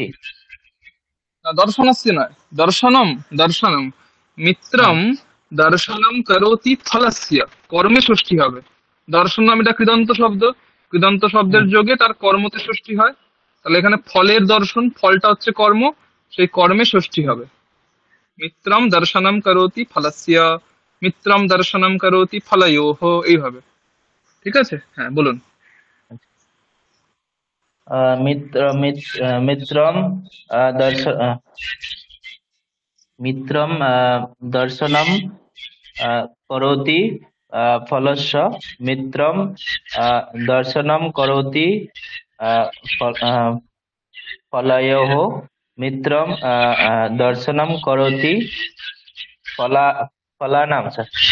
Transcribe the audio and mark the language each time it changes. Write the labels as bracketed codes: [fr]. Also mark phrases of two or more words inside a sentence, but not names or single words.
[bn] না, দর্শনস্য নয় [sa] দর্শনম দর্শনম মিত্রম দর্শনম করোতি ফলস্য [bn] কর্মে ষষ্ঠী হবে দর্শনম এটা কৃদন্ত শব্দ কৃদন্ত শব্দের যোগে তার কর্মতে ষষ্ঠী হয় তাহলে এখানে ফলের দর্শন ফলটা হচ্ছে কর্ম সেই কর্মে ষষ্ঠী হবে [sa] মিত্রম দর্শনম করোতি ফলস্য মিত্রম দর্শনম করোতি ফলয়োঃ [bn] এইভাবে ঠিক আছে হ্যাঁ বলুন [sa] মিত্রম মিত্রম দর্শনম করোতি ফলস্য মিত্রম দর্শনম করোতি ফলয়োঃ মিত্রম দর্শনম করোতি ফলানাম স্যার।